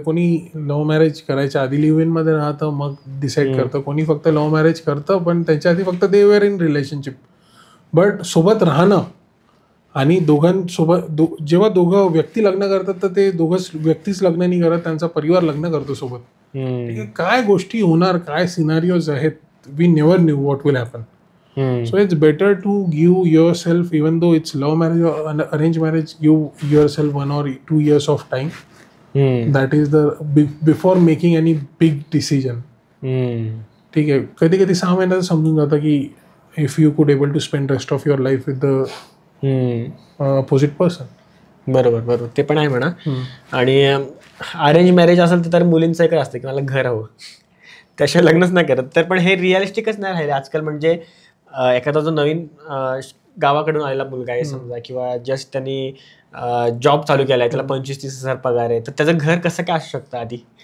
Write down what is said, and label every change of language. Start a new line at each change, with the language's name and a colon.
Marathi: कोणी love marriage करायच्या आधी लिव्ह इन मध्ये राहतं मग डिसाईड करतं, कोणी फक्त लव्ह मॅरेज करतं पण त्याच्या आधी फक्त
English: They were in relationship.
Marathi: But सोबत राहणं आणि दोघांसोबत जेव्हा दोघं व्यक्ती लग्न करतात तर ते दोघंच व्यक्तीच लग्न नाही करत, त्यांचा परिवार लग्न करतो सोबत. काय गोष्टी होणार, काय सिनारिओज आहेत,
English: We never knew what will happen. So it's better to give yourself, even though it's love marriage or arranged marriage, give yourself 1 or 2 years of time. That is the before making any big decision.
Marathi: ठीक आहे, कधी कधी 6 महिन्यात समजून जातं की
English: if you could able to spend rest of your life with the opposite person.
Marathi: बरोबर, ते पण आहे म्हणा. आणि अरेंज मॅरेज असेल तर मुलींचं एकच असतं की मला घर हवं, त्याशिवाय लग्नच नाही करत. तर पण हे रिअलिस्टिकच नाही राहिले आजकाल. म्हणजे एखादा जो नवीन गावाकडून आलेला मुलगा आहे समजा, किंवा जस्ट त्यांनी जॉब चालू केला आहे, त्याला 25-30 हजार पगार आहे, तर त्याचं घर कसं काय असू शकतं आधी?